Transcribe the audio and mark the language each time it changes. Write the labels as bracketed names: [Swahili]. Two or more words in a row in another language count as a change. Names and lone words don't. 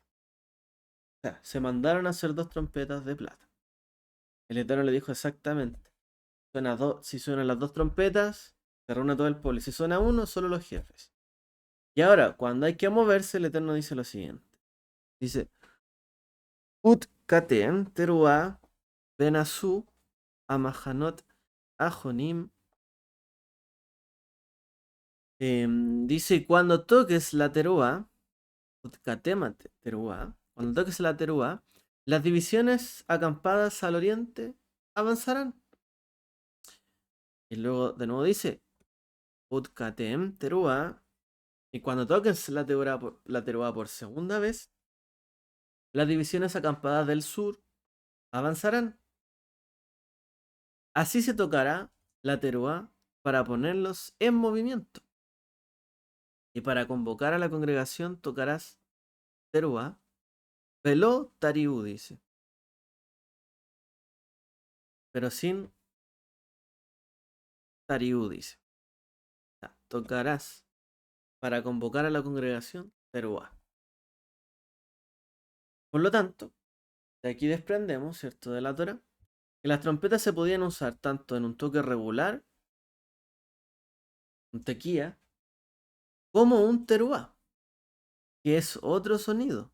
[Spanish] O sea, se mandaron a hacer 2 trompetas de plata. El Eterno le dijo exactamente, si suenan las 2 trompetas, se reúne todo el pueblo. Y si suena uno, solo los jefes. Y ahora, cuando hay que moverse, el Eterno dice lo siguiente. Dice, [Hebrew] ותקעתם תרועה ונסעו המחנות החונים. [Spanish] Dice, cuando toques la teruah, [Hebrew] ותקעתם תרועה, [Spanish] cuando toques la teruah, las divisiones acampadas al oriente avanzarán. Y luego de nuevo dice, [Hebrew] ותקעתם תרועה, [Spanish] y cuando toques la teruah por segunda vez, las divisiones acampadas del sur avanzarán. Así se tocará la teruá para ponerlos en movimiento. Y para convocar a la congregación tocarás teruá, [Hebrew] ולא תריעו, [Spanish] dice. Pero sin tariú, dice. O sea, tocarás para convocar a la congregación teruá. Por lo tanto, de aquí desprendemos, ¿cierto?, de la Torá, que las trompetas se podían usar tanto en un toque regular, un tequía, como un teruá, que es otro sonido.